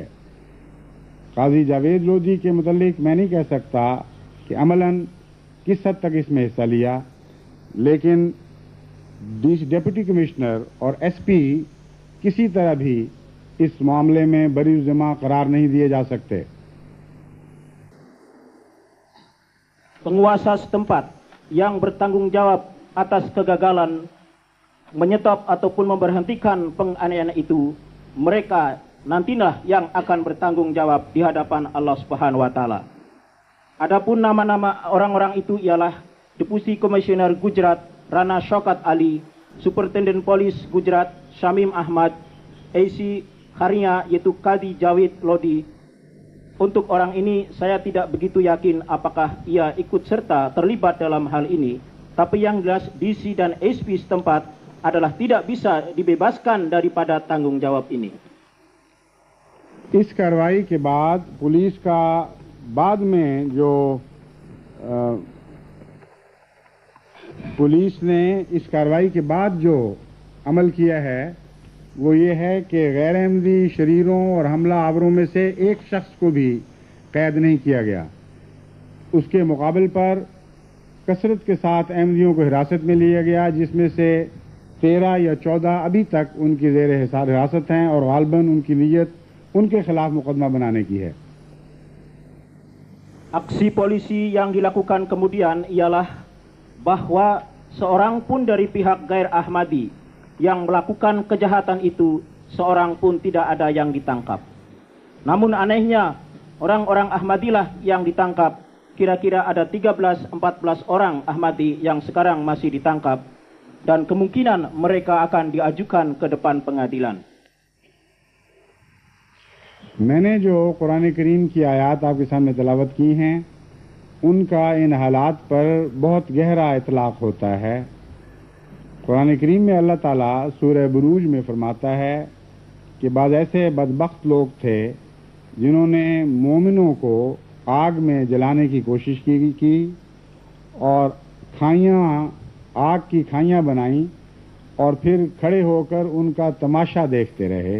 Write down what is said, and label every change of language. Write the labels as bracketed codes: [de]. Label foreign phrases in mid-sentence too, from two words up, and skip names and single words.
[ur] قاضی جاوید لودھی کے متعلق میں نہیں کہہ سکتا کہ عملاً کس حد تک اس میں حصہ لیا، لیکن [en] deputy commissioner [ur] اور ایس پی کسی طرح بھی اس معاملے میں بری الذمہ قرار نہیں دیے جا سکتے. [id] penguasa setempat yang bertanggung jawab atas kegagalan menyetop ataupun memberhentikan penganiayaan itu, mereka nantilah yang akan bertanggung jawab di hadapan Allah [ar] سبحانه وتعالى. [id] Adapun nama-nama orang-orang itu ialah Deputi Komisioner Gujarat Rana Shaukat Ali, Superintendent Polis Gujarat Shamim Ahmad, AC Harinya yaitu Kadi Jawid Lodi. Untuk orang ini saya tidak begitu yakin apakah ia ikut serta terlibat dalam hal ini, tapi yang jelas DC dan SP setempat adalah tidak bisa dibebaskan daripada tanggung jawab ini. [ur] اس کارروائی کے بعد پولیس کا بعد میں جو پولیس نے اس کارروائی کے بعد جو عمل کیا ہے وہ یہ ہے کہ غیر احمدی شریروں اور حملہ آوروں میں سے ایک شخص کو بھی قید نہیں کیا گیا. اس کے مقابلے پر کثرت کے ساتھ احمدیوں کو حراست میں لیا گیا، جس میں سے 13 یا 14 ابھی تک ان کی زیر حراست ہیں اور غالباً ان کی نیت ان کے خلاف مقدمہ بنانے کی ہے. [id] Aksi polisi yang dilakukan kemudian ialah bahwa seorang pun dari pihak Gair Ahmadi yang melakukan kejahatan itu, seorang pun tidak ada yang ditangkap. Namun anehnya, orang-orang Ahmadilah yang ditangkap. Kira-kira ada 13-14 orang Ahmadi yang sekarang masih ditangkap, dan kemungkinan mereka akan diajukan ke depan pengadilan. [ur] میں نے جو قرآن کریم کی آیات آپ کے سامنے تلاوت کی ہیں، ان کا ان حالات پر بہت گہرا اطلاق ہوتا ہے. قرآن کریم میں اللہ تعالیٰ سورہ بروج میں فرماتا ہے کہ بعض ایسے بدبخت لوگ تھے جنہوں نے مومنوں کو آگ میں جلانے کی کوشش کی اور آگ کی کھائیاں بنائیں اور پھر کھڑے ہو کر ان کا تماشا دیکھتے رہے.